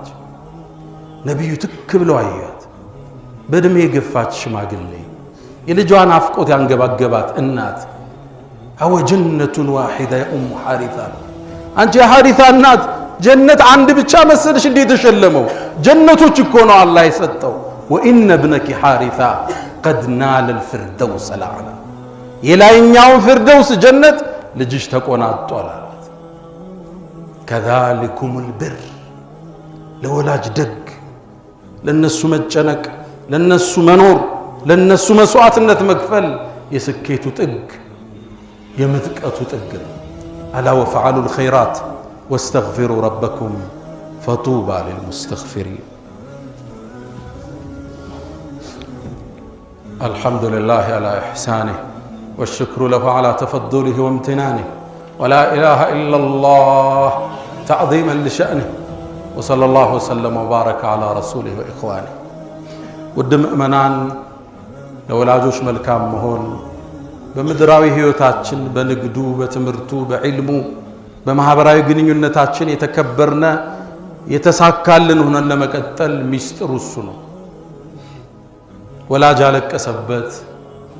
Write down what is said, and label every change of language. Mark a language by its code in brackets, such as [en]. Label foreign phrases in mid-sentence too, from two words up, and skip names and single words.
[am] ነብዩ ትክ ብለው አያት በእድሜ የገፋች ሽማግሌ የልጇን አፍቆት ያንገባገባት እናት [ar] أو جنة واحدة أم حارثة [am] አንቺ ሐሪታ እናት ጀነት አንድ ብቻ መሰለሽ እንዴ ተሸለመው ጀነቶች እኮ ነው አላህ የሰጠው [ar] وإن ابنك حارثة قد نال الفردوس الأعلى [am] የላይኛው ፍርደውስ ጀነት ልጅሽ ተቆናጧል አላት [ar] كذلكم البر [am] ለወላጅ ደግ ለነሱ መጨነቅ ለነሱ መኖር ለነሱ መስዋዕትነት መክፈል የስኬቱ ጥግ የምጥቀቱ ጥግ [ar] ألا وفعلوا الخيرات واستغفروا ربكم فطوبى للمستغفرين الحمد لله على إحسانه والشكر له على تفضله وامتنانه ولا إله إلا الله تعظيما لشأنه وصلى الله وسلم وبارك على رسوله وإخوانه ودم أمنان [am] ለወላጆች መልካም መሆን በምድራዊ ህይወታችን በንግዱ በትምርቱ በዕልሙ በማህበራዊ ግንኙነታችን የተከበርነ የተሳካልን ሆነን ለመቀጠል ሚስጥሩ እሱ ነው ወላጅ አለቀሰበት